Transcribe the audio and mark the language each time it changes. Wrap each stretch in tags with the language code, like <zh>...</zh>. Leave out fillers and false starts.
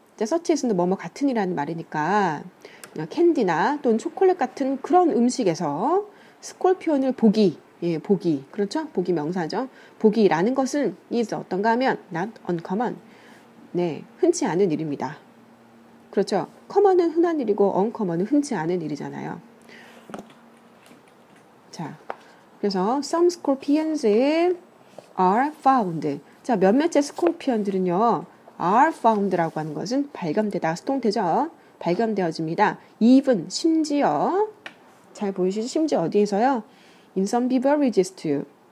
<ko>자, 서치에서는 뭐뭐 같은이라는 말이니까 캔디나 또는 초콜릿 같은 그런 음식에서 스콜피온을 보기, 예, 보기, 그렇죠? 보기 명사죠. 보기라는 것은 is 어떤가 하면</ko> <en>not uncommon,</en> <ko>네, 흔치 않은 일입니다. 그렇죠? common은 흔한 일이고 uncommon은 흔치 않은 일이잖아요. 자, 그래서</ko> <en>some scorpions are found.</en> <ko>자, 몇몇의 스콜피언들은요</ko> <en>are found</en> <ko>라고 하는 것은 발견되다, 수동태죠. 발견되어집니다. even, 심지어, 잘 보이시죠? 심지어 어디에서요?</ko> <en>in some beverages too.</en>